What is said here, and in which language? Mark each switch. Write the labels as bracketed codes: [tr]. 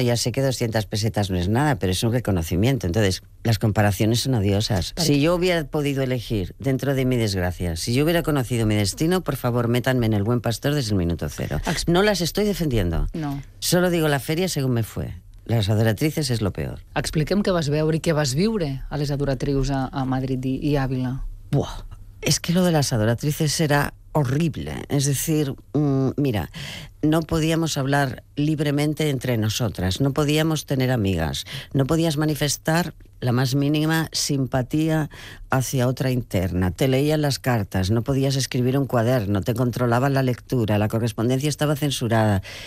[es] Ya sé que 200 pesetas no es nada, pero es un reconocimiento. Entonces, las comparaciones son odiosas. Si yo hubiera podido elegir dentro de mi desgracia, si yo hubiera conocido mi destino, por favor, métanme en el Buen Pastor desde el minuto cero. No las estoy defendiendo. No. Solo digo la feria según me fue. [ca] Les Adoratrices és [es] lo peor. [ca] Expliquem què vas veure i què vas viure a les Adoratrius a Madrid i Ávila. [es] Buah, es que lo de las Adoratrices era horrible. Es decir, mira, no podíamos hablar libremente entre nosotras, no podíamos tener amigas, no podías manifestar la más mínima simpatía hacia otra interna. Te leían las cartas, no podías escribir un cuaderno, te controlaban la lectura, la correspondencia estaba censurada.